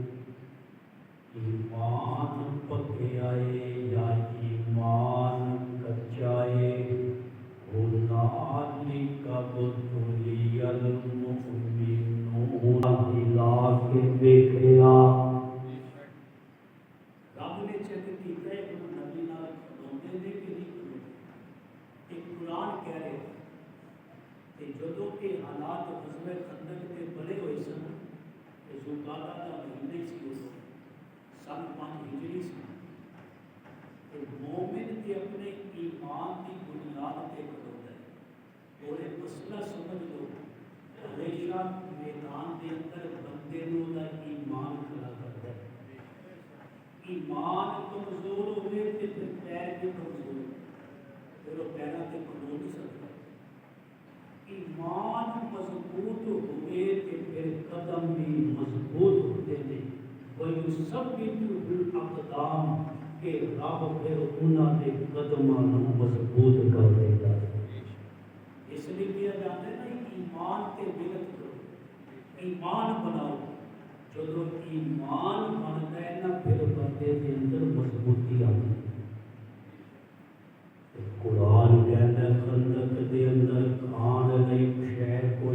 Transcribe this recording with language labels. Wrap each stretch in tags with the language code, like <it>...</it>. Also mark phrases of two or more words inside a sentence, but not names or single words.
<pa>ایمان پکے آئے یا ایمان کچا ہے،</pa> <ar>ہنالک ابتلی المؤمنون،</ar> <pa>ہلا کے دیکھیا رب نے چیک کیتا ہے کہ نبی نال کھلوندے نے کہ نہیں کھلوندے۔</pa> <ur>ایک قرآن کہہ رہے کہ جدوں کے حالات غزوہ خندق کے بڑے ہوئے سن، کہ ذوالقعدہ کا مہینے سی، وہ سن 5 ہجری سی، کہ مومن کے اپنے ایمان کی بنیاد پہ کھلوتا ہے، اور ایک مسئلہ سمجھ لو، ہمیشہ میدان کے اندر بندے نو دا ایمان کھڑا کرتا ہے، ایمان کمزور ہوئے تو پھر پیر بھی کمزور ہوئے، پھر وہ پیروں کے کھلو نہیں سکتا، ایمان مضبوط ہوئے تو پھر قدم بھی مضبوط ہوتے ہیں،</ur> <ar>وَيُثَبِّتُ الْأَقْدَامَ،</ar> <pa>کہ رب پھر انہاں دے قدماں نوں مضبوط کر دیتا ہے۔</pa> <ur>اس لیے کیا جاتا ہے نا ایمان کے بلت کرو، ایمان بناؤ، جدو ایمان بنتا ہے نا پھر بندے کے اندر مضبوطی آتی ہے۔ قرآن کہتا ہے</ur> <pa>خندق دے اندر کھان نہیں شے کوئی</pa>